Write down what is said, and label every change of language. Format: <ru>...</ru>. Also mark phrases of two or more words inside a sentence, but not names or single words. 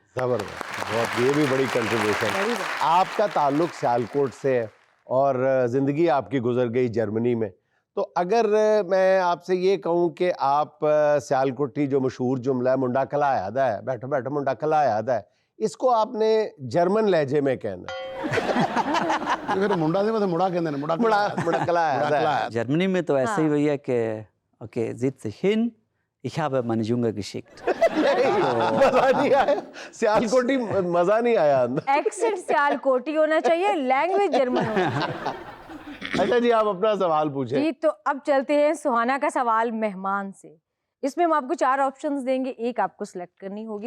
<hi>ज़बरदस्त, बहुत, ये भी बड़ी कंट्रीब्यूशन। आपका ताल्लुक सियालकोट से है और ज़िंदगी आपकी गुजर गई जर्मनी में, तो अगर मैं आपसे ये कहूँ कि आप सियालकोटी जो मशहूर जुमला है मुंडा कला याद है, बैठो बैठो मुंडा कला याद है, इसको आपने जर्मन लहजे में कहना फिर मुंडा से मतलब मुड़ा कहते हैं, मुंडा कला याद है। जर्मनी में तो ऐसे ही भैया कि ओके</hi> <de>sitz dich hin, ich habe meine Junge geschickt।</de> <hi>मजा नहीं आया, सियालकोटी मजा नहीं आया अंदर। एक्सेंट सियालकोटी होना चाहिए, लैंग्वेज जर्मन होना चाहिए। अच्छा जी, आप अपना सवाल पूछें। जी, तो अब चलते हैं सुहाना का सवाल मेहमान से। इसमें हम आपको 4 ऑप्शंस देंगे, एक आपको सिलेक्ट करनी होगी।</hi>